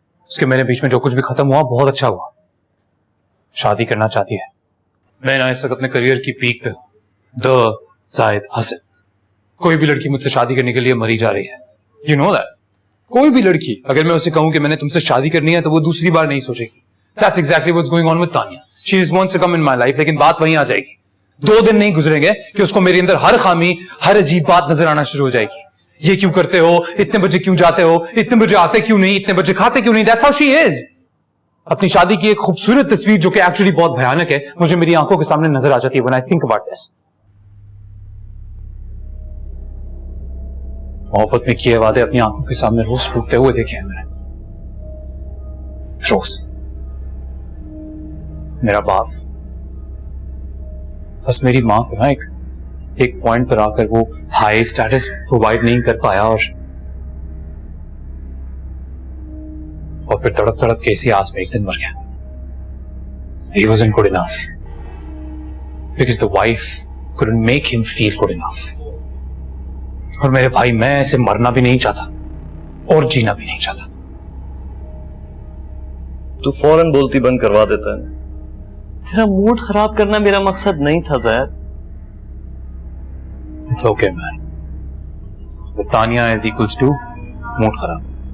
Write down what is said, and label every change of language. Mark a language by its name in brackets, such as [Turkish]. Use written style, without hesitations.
[Hindi] उसके मेरे बीच में जो कुछ भी खत्म हुआ बहुत अच्छा हुआ। शादी करना चाहती है। मैं ना इस वक्त अपने करियर की पीक पे हूं। द जाहिद हसन। कोई भी लड़की मुझसे शादी करने के लिए मरी जा रही है। [English] You know that. [Hindi] कोई भी लड़की अगर मैं उसे कहूं कि मैंने तुमसे शादी करनी है तो वो दूसरी बार नहीं सोचेगी। [English] That's exactly what's going on with Tanya. She just wants to come in my life. [Hindi] लेकिन बात वहीं आ जाएगी। 2 दिन नहीं गुजरेंगे कि उसको मेरे अंदर हर खामी, हर अजीब बात नजर आना शुरू हो जाएगी। ये क्यों करते हो? इतने बजे क्यों जाते हो? इतने बजे आते क्यों नहीं? इतने बजे खाते क्यों नहीं? [English] That's how she is. [Hindi] अपनी शादी की एक खूबसूरत तस्वीर जो कि एक्चुअली बहुत भयानक है, मुझे मेरी आंखों के सामने नजर आ जाती है [English] when I think about this. [Hindi] मोहब्बत में किए वादे अपनी आंखों के सामने रोज टूटते हुए देखे हैं मैंने। रोज। मेरा बाप बस मेरी मां को ना एक पॉइंट पर आकर वो हाई स्टेटस प्रोवाइड नहीं कर पाया और फिर तड़प तड़प के इसी आस में एक दिन मर गया। [English] He wasn't good enough because the wife couldn't make him feel good enough. [Hindi] और मेरे भाई मैं ऐसे मरना भी नहीं चाहता और जीना भी नहीं चाहता। तू फौरन बोलती बंद करवा देता है। तेरा मूड खराब करना मेरा मकसद नहीं था ज़ैद। [English] it's okay man, Tania is equals to [Hindi] mood खराब।